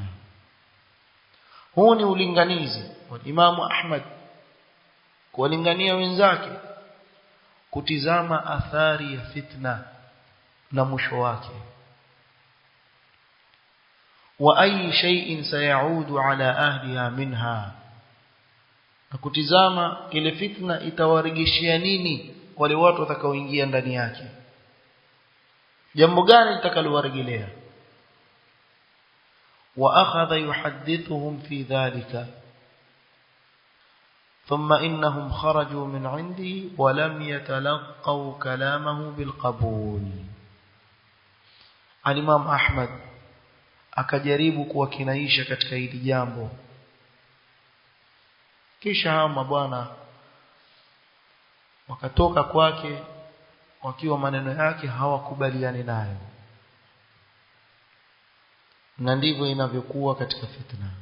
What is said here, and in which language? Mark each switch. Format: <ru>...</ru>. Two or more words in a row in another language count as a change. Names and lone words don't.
<sw>Huu ni ulinganizi wa Imam Ahmad kuwalingania wenzake kutizama athari ya fitna na mwisho wake,</sw> <ar>وأي شيء سيعود على أهلها منها,</ar> <sw>na kutizama ile fitna itawarejeshia nini wale watu watakaoingia ndani yake, jambo gani litakalowarejelea.</sw> <ar>وأخذ يحدثهم في ذلك ثم إنهم خرجوا من عنده ولم يتلقوا كلامه بالقبول.</ar> <sw>الإمام أحمد akajaribu kuwakinaisha katika hili jambo, kisha hao mabwana wakatoka kwake wakiwa maneno yake hawakubaliani nayo. Na ndivyo inavyokuwa katika fitna.</sw>